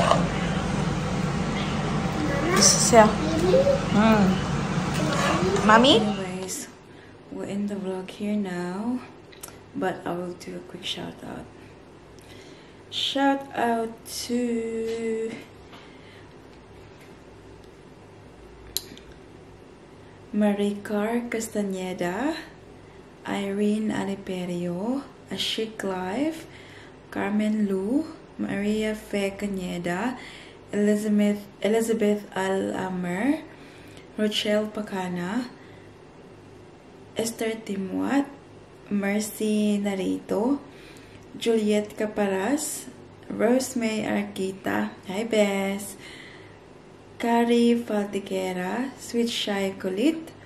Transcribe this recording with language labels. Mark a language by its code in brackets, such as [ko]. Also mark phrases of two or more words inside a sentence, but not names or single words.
[en] This is yeah. Mommy? Anyways, we're in the vlog here now, but I will do a quick shout out. Shout out to Maricar Castaneda, Irene Aliperio, Ashik Live, Carmen Lu, Maria Fe Cañeda, Elizabeth Al-Amer, Rochelle Pacana, Esther Timuat, Mercy Narito, Juliet Caparas, Rosemary Arquita, hi Bess, Kari Faltiquera, Sweet Shy Colit,